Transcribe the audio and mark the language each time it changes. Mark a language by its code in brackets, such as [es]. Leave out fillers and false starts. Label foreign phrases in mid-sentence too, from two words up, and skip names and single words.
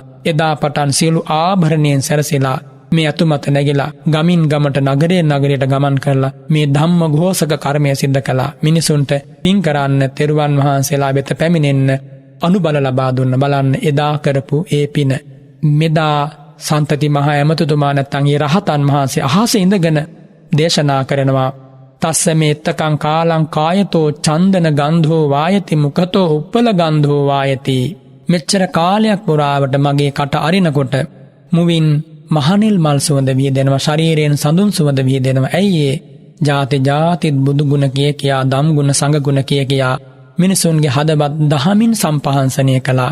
[si] එදා පටන් සියලු ආභරණයෙන් සැරසීලා මේ අතුමත නැගිලා ගමින් ගමට නගරයට ගමන් කරලා මේ ධම්ම ඝෝෂක කර්මය සිද්ධ කළා. මිනිසුන්ට පින් කරන්න, තෙරුවන් වහන්සේලා වෙත පැමිණෙන්න අනුබල ලබා දුන්න. බලන්න එදා කරපු ඒ පින. මෙදා සන්තති මහා ඇමතුතුමා නැත්තන් ඒ රහතන් වහන්සේ අහසේ ඉඳගෙන දේශනා කරනවා [pi] තස්ස මේත්තකං කාලං කායතෝ චන්දන ගන්ධෝ වායති මුඛතෝ උප්පල ගන්ධෝ වායති. [si] මෙච්චර කාලයක් පුරාවට මගේ කට අරිනකොට මුවින් මහනෙල් මල් සුවඳ විහිදෙනවා, ශරීරයෙන් සඳුන් සුවඳ විහිදෙනවා. ඇයි ඒ? ජාතිත් බුදු ගුණ කියා ධම් ගුණ සංඝ ගුණ කියා මිනිසුන්ගේ හදවත් දහමින් සම්පහන්සනය කළා.